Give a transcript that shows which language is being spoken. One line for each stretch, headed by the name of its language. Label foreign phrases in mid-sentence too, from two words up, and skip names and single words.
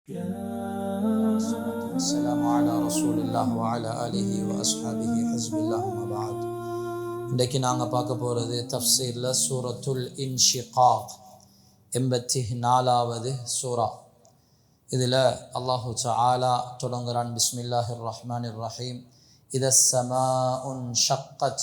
Arabic: السلام على رسول الله وعلى آله وأصحابه حزب الله ما بعد.
Tamil: இன்றைக்கு நாங்கள் பார்க்க போகிறது தஃப்சீரில் சூரத்துல் இன்ஷிகாக் 84வது சூரா. இதில் அல்லாஹு தஆலா தொடங்குகிறான்,
Arabic: بسم الله الرحمن الرحيم. إذا السماء انشقت.